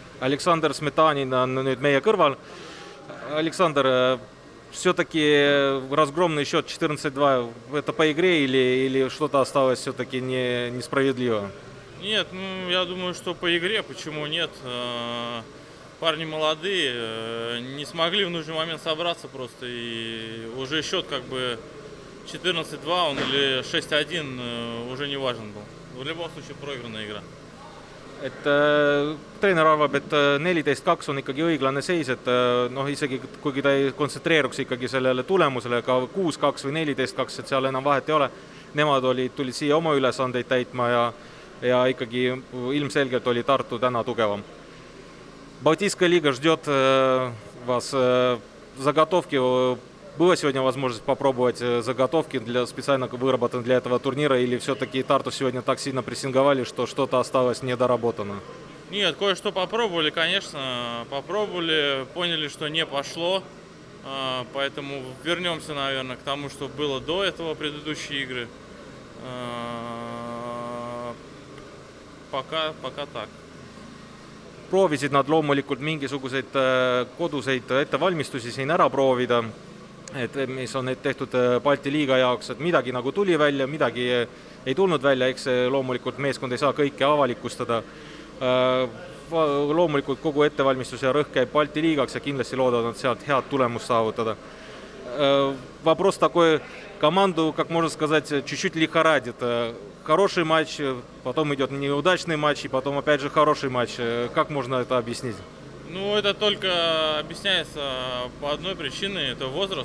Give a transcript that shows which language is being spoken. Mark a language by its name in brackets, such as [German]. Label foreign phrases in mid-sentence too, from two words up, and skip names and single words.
[Estonian] Aleksander Smetanin on nüüd meie kõrval. [Russian] Александр, все-таки разгромный счет 14-2, это по игре или что-то осталось все-таки несправедливо? Нет, ну я думаю, что по игре, почему нет? Парни молодые, не смогли в нужный момент собраться просто, и уже счет как бы 14-2 он или 6-1 уже не важен был. В любом случае проигранная игра. [Estonian] Treener arvab, et 14-2 on ikkagi õiglane seis, et isegi kuigi ta ei kontsentreeruks ikkagi sellele tulemusele, ka 6-2 või 14-2, et seal enam vahet ei ole. Nemad tulid siia oma ülesandeid täitma ja ikkagi ilmselgelt oli Tartu täna tugevam. [Russian] Балтийская лига ждет вас заготовки. Была сегодня возможность попробовать заготовки специально выработанные для этого турнира, или все-таки Тарту сегодня так сильно прессинговали, что что-то осталось недоработано? Нет, кое-что попробовали, конечно. Попробовали, поняли, что не пошло. Поэтому вернемся, наверное, к тому, что было до этого, предыдущие игры. Пока так. [Estonian] Proovisid nad loomulikult mingisuguseid koduseid ettevalmistusi siin ära proovida, mis on tehtud Balti liiga jaoks, et midagi nagu tuli välja, midagi ei tulnud välja, eks loomulikult meeskond ei saa kõike avalikustada. Loomulikult kogu ettevalmistus ja rõhk käib Balti liigaks ja kindlasti loodavad nad sealt head tulemust saavutada. [Russian] Вопрос такой, команду, как можно сказать, чуть-чуть лихорадит. Хороший матч, потом идет неудачный матч, и потом опять же хороший матч. Как можно это объяснить? Ну, это только объясняется по одной причине, это возраст.